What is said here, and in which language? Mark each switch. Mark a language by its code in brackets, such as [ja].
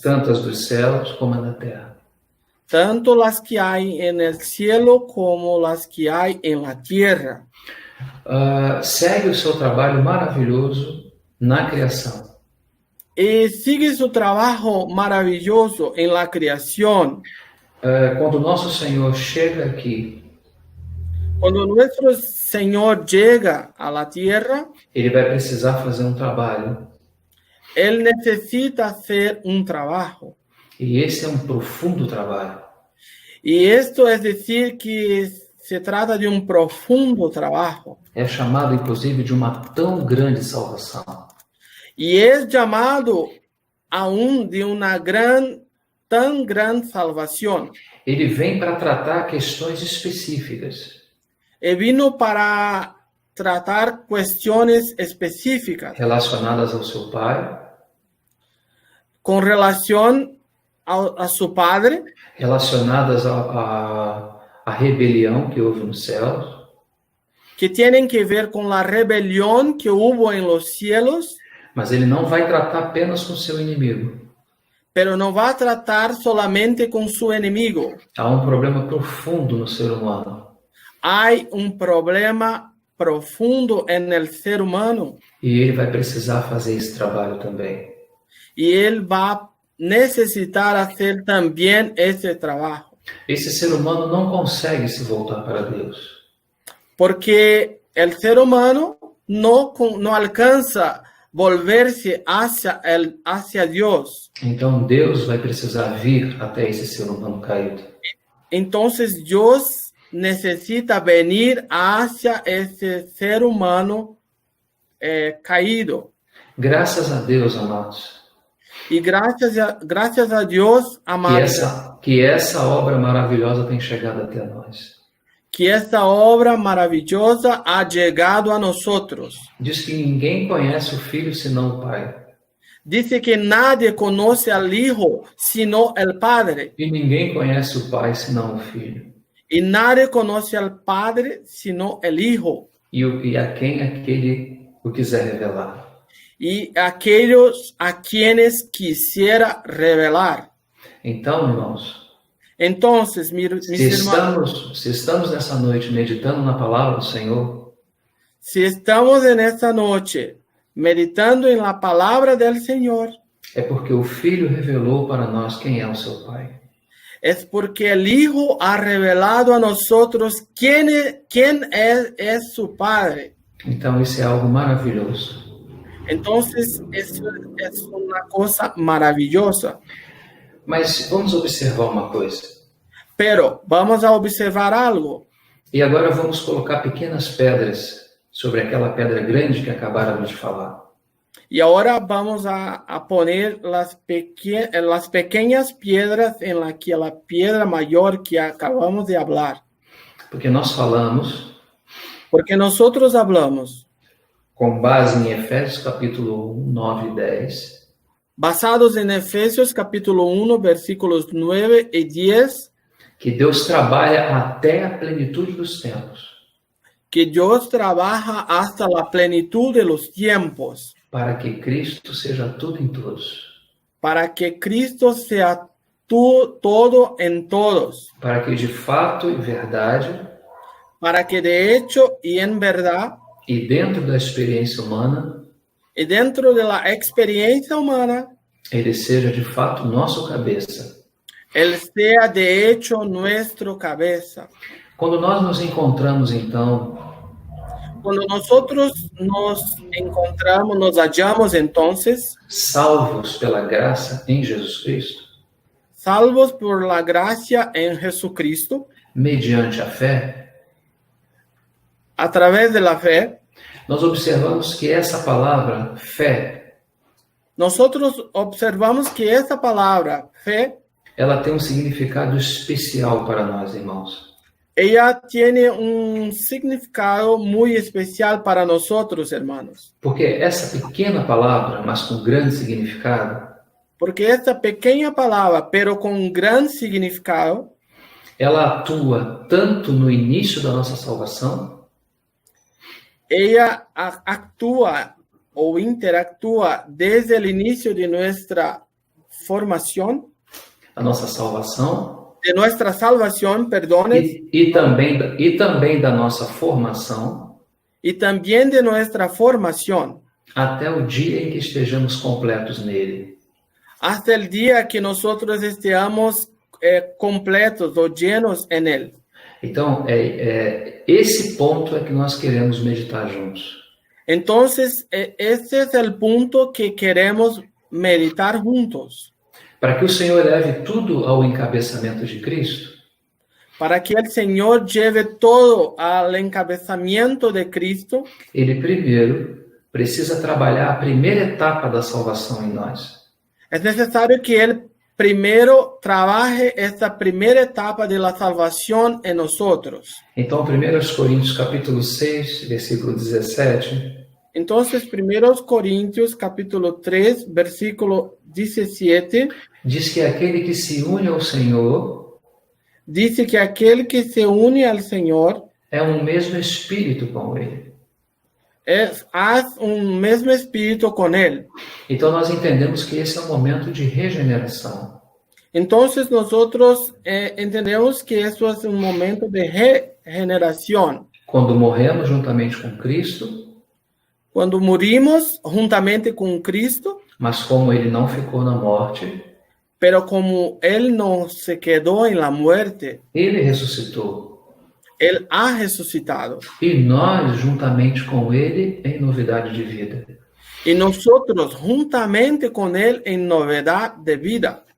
[pt] tanto as dos céus como a da terra. [es] tanto las que hay en el cielo como las que hay en la tierra. [pt] Segue o seu trabalho maravilhoso na criação. [es] Y sigue su trabajo maravilloso en la creación. [pt] Quando o nosso Senhor chega aqui, [es] Cuando nuestro Señor llega a la tierra, [pt] ele vai precisar fazer um trabalho. [es] Él necesita hacer un trabajo. [pt] E esse é um profundo trabalho. [es] Y esto es decir que se trata de un profundo trabajo. [pt] É chamado, inclusive, de uma tão grande salvação. [es] Y es llamado aún de una tan gran salvación. [pt] Ele vem para tratar questões específicas [es] Y vino para tratar cuestiones específicas [pt] relacionadas ao seu Pai, [es] con relación a su Padre, [pt] relacionadas à rebelião que houve nos céus, [es] que tienen que ver con la rebelión que hubo en los cielos, [pt] mas ele não vai tratar apenas com seu inimigo. [es] pero no va a tratar solamente con su enemigo. [pt] Há um problema profundo no ser humano. [es] Hay un problema profundo en el ser humano [pt] E ele vai precisar fazer esse trabalho também. [es] y él va a necesitar hacer también ese trabajo. [pt] Esse ser humano não consegue se voltar para Deus. [es] Porque el ser humano no alcanza volverse hacia Dios. [pt] Então Deus vai precisar vir até esse ser humano caído. [es] Entonces Dios necesita venir hacia ese ser humano caído. [pt] Graças a Deus, amados, [es] Y gracias a Dios, amados, [pt] que essa obra maravilhosa tem chegado até nós. [es] que esta obra maravillosa ha llegado a nosotros. [pt] Diz que ninguém conhece o Filho senão o Pai. [es] Dice que nadie conoce al Hijo sino el Padre. [pt] E ninguém conhece o Pai senão o Filho. [es] Y nadie conoce al Padre sino el Hijo. [pt] E a quem aquele o quiser revelar. [es] Y aquellos a quienes quisiera revelar. [pt] Então, irmãos, [es] Entonces, mis hermanos, [pt] se estamos nessa noite meditando na palavra do Senhor, [es] si estamos en esta noche meditando en la palabra del Señor, [pt] é porque o Filho revelou para nós quem é o seu Pai. [es] es porque el Hijo ha revelado a nosotros quién es su Padre. [pt] Então, isso é algo maravilhoso. [es] Entonces, eso es una cosa maravillosa. [pt] Mas vamos observar uma coisa. [es] Pero vamos a observar algo. [pt] E agora vamos colocar pequenas pedras sobre aquela pedra grande que acabáramos de falar. [es] Y ahora vamos a poner las pequeñas piedras en la piedra mayor que acabamos de hablar. [pt] Porque nós falamos, [es] Porque nosotros hablamos, [pt] com base em Efésios capítulo 1, 9 e 10, [es] basados en Efesios capítulo 1, versículos 9 y 10, [pt] que Deus trabalha até a plenitude dos tempos, [es] que Dios trabaja hasta la plenitud de los tiempos, [pt] para que Cristo seja tudo em todos, [es] para que Cristo sea todo en todos, [pt] para que de fato e verdade, [es] para que de hecho y en verdad, [pt] e dentro da experiência humana, [es] y dentro de la experiencia humana, [pt] ele seja de fato nosso cabeça. [es] Él sea de hecho nuestro cabeza. [pt] Quando nós nos encontramos, então, [es] Cuando nosotros nos encontramos, nos hallamos entonces, [pt] salvos pela graça em Jesus Cristo, [es] salvos por la gracia en Jesucristo, [pt] mediante a fé, [es] a través de la fe, [pt] nós observamos que essa palavra, fé, [es] nosotros observamos que esta palabra, fe, [pt] ela tem um significado especial para nós, irmãos. [es] ella tiene un significado muy especial para nosotros, hermanos. [pt] Porque essa pequena palavra, mas com grande significado, [es] Porque esta pequeña palabra, pero con un gran significado, [pt] ela atua tanto no início da nossa salvação, [es] ella actúa o interactúa desde el inicio de nuestra formación, [pt] a nossa salvação, [es] de nuestra salvación, perdones, [pt] e também da nossa formação, [es] y también de nuestra formación, [pt] até o dia em que estejamos completos nele. [es] hasta el día que nosotros estemos completos o llenos en él. [pt] Então, esse ponto é que nós queremos meditar juntos. [es] Entonces, este es el punto que queremos meditar juntos. [pt] Para que o Senhor leve tudo ao encabeçamento de Cristo, [es] para que el Señor lleve todo al encabezamiento de Cristo, [pt] ele primeiro precisa trabalhar a primeira etapa da salvação em nós. [es] es necesario que Él primero trabaje esta primera etapa de la salvación en nosotros. [pt] Então, 1 Coríntios capítulo 6, versículo 17, [es] Entonces, 1 Corintios capítulo 3, versículo 17, [pt] diz que aquele que se une ao Senhor [es] dice que aquel que se une al Señor [pt] é um mesmo espírito com ele. [es] haz un mismo espíritu con Él. [pt] Então, nós entendemos que esse é um momento de regeneração. [es] Entonces, nosotros entendemos que eso es un momento de regeneración. [pt] Quando morremos juntamente com Cristo, [es] Cuando morimos juntamente con Cristo, [pt] mas como ele não ficou na morte, [es] pero como Él no se quedó en la muerte, [pt] ele ressuscitou. [es] Él ha resucitado. [pt] E nós, juntamente com ele, em novidade de vida. [es] Y nosotros juntamente con Él en novedad de vida.